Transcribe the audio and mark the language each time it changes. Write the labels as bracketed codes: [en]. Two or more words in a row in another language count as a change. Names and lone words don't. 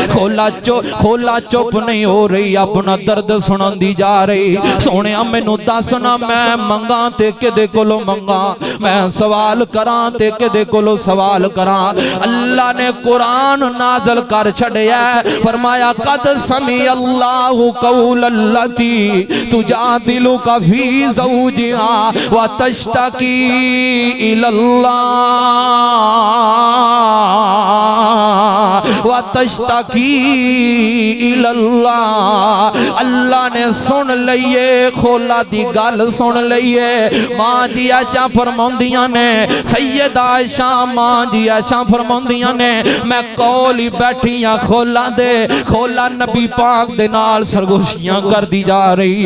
[pa] خولہ چپ نہیں ہو رہی، اپنا درد سناندی جا رہی. سوہنیا مینوں دس نا میں منگاں تے کیدے کولوں منگاں، میں سوال کراں تے کیدے کولوں سوال کراں. اللہ نے قرآن نازل کر چھڈیا، فرمایا [ar] قد سمع الله قول التي تجادلك في زوجها وتشتكي إلى الله وتشتكي إلى الله. [pa] اللہ نے سن لئی اے، خولہ دی گل سن لئی اے. ماں جی عائشہ فرماؤندیاں نے، سیدہ عائشہ ماں جی عائشہ فرماؤندیاں نے، میں کول ہی بیٹھی ہاں خولہ دے. خولہ نبی پاک دے نال سرگوشیاں کردی جا رہی.